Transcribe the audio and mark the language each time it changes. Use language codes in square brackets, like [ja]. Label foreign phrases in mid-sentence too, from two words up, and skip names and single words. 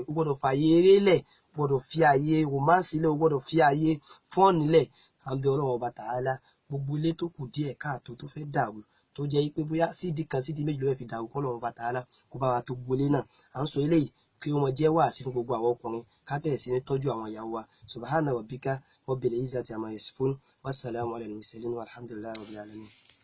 [yo] O gbọ́dọ̀ fààyè eré lẹ̀, o gbọ́dọ̀ fi ààyè romance lẹ̀, o gbọ́dọ̀ fi ààyè fun lẹ̀. À ń bẹ Ọlọ́run ọba Ta'ala gbogbo ilé tó kù díẹ̀ káàtó tó fẹ́ dàrú, tó jẹ́ pé bóyá sídìí kan sídìí méjì ló fẹ́ fi dàrú, k'Ọlọ́run ọba Ta'ala kó bá wa tó gbolé náà. À ń sọ eléyìí kí ó mọ jẹ́ wáàsí fún gbogbo àwọn ọkùnrin ká bẹ̀rẹ̀ sí ní tọ́jú àwọn ìyàwó wa. [ar] سبحان ربك رب العزة عما يصفون، والسلام على المرسلين والحمد لله رب العالمين.